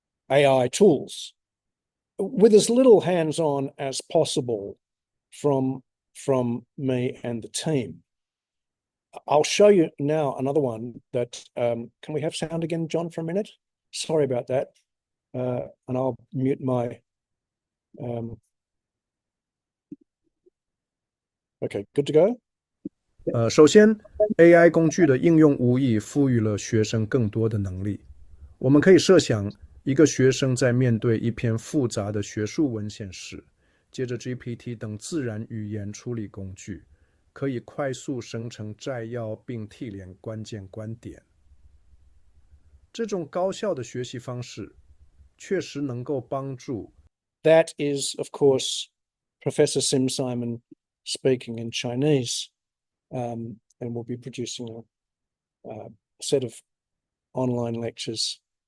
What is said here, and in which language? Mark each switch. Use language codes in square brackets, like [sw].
[en] AI tools, with as little hands-on as possible from me and the team. I'll show you now another one that, can we have sound again, John, for a minute? Sorry about that. And I'll mute my, okay, good to go? [zh] 首先 AI 工具的应用无疑赋予了学生更多的能力。我们可以设想一个学生在面对一篇复杂的学术文献时，借着 GPT 等自然语言处理工具，可以快速生成摘要并提炼关键观点。这种高效的学习方式确实能够帮助。 [en] That is, of course, Professor Sim Simon speaking in Chinese, and we'll be producing a set of online lectures.